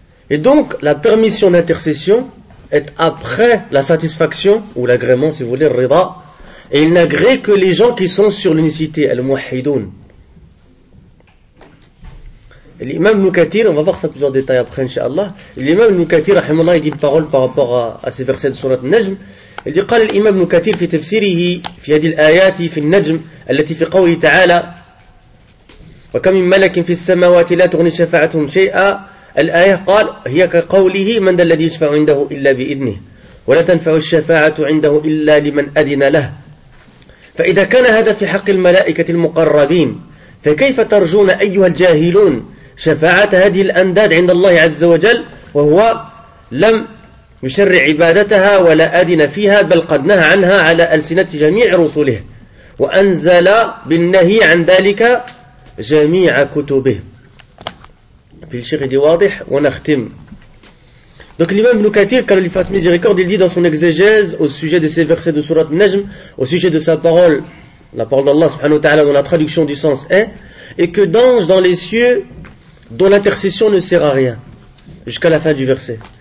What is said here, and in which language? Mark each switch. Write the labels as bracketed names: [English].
[French] Et donc, la permission d'intercession est après la satisfaction, ou l'agrément, si vous voulez, rida, et il n'agrée que les gens qui sont sur l'unicité, al-muwahhidun. L'imam Nukathir, on va voir ça plusieurs détails après, inshallah. L'imam Nukathir, rahimallah, il dit une parole par rapport à ces versets de Surat Najm. Il dit, [Arabic] قال l'imam Nukathir, في تفسيره, في هذه الآيات, في النجم, التي في قوله تعالى, وكم من ملك في السماوات لا تغني شفاعتهم شيئا. الآية قال هي كقوله من ذا الذي يشفع عنده إلا بإذنه ولا تنفع الشفاعة عنده إلا لمن أذن له. فإذا كان هذا في حق الملائكة المقربين فكيف ترجون أيها الجاهلون شفاعة هذه الأنداد عند الله عز وجل وهو لم يشرع عبادتها ولا أدن فيها بل قد نهى عنها على ألسنة جميع رسله وأنزل بالنهي عن ذلك جميع كتبه. في الشيخ دي واضح ونختم. [French] Donc l'imam Ibn Kathir, car il fasse miséricorde, il dit dans son exégèse au sujet de ces versets de Sourate Najm, au sujet de sa parole, la parole d'Allah subhanahu wa ta'ala dont la traduction du sens est, et que d'anges dans les cieux dont l'intercession ne sert à rien, jusqu'à la fin du verset.